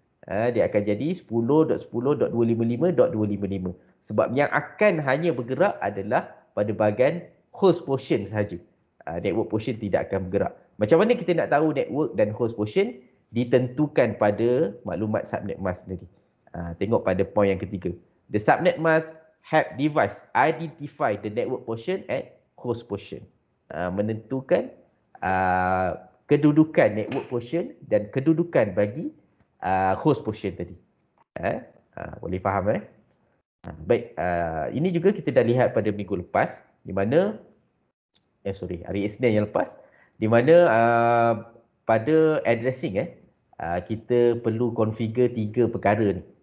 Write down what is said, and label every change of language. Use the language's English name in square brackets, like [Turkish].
[Malay] Dia akan jadi 10.10.255.255. Sebab yang akan hanya bergerak adalah pada bahagian host portion sahaja. Network portion tidak akan bergerak. Macam mana kita nak tahu network dan host portion? Ditentukan pada maklumat subnet mask tadi. Tengok pada poin yang ketiga. [English] The subnet mask help device identify the network portion and host portion. [Malay] Menentukan kedudukan network portion dan kedudukan bagi host portion tadi. Boleh faham Baik, ini juga kita dah lihat pada minggu lepas, di mana hari Isnin yang lepas, di mana pada addressing kita perlu configure 3 perkara ni.